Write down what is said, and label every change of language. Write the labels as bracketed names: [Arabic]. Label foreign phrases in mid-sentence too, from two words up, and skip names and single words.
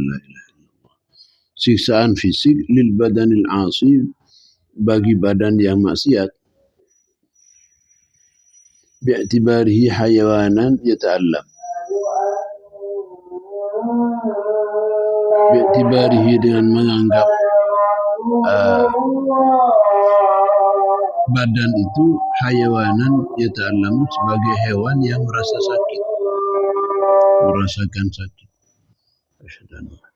[Arabic] لا إله إلا الله, [Indonesian] siksaan fisik, [Arabic] للبدن العاصي [Indonesian] bagi badan yang maksiat, [Arabic] باعتباره حيوانا يتألم, [Indonesian] bi'tibarihi dengan menganggap badan itu [Arabic] حيوانا يتألم [Indonesian] sebagai hewan yang merasa sakit, merasakan sakit. [Arabic] Asyhadu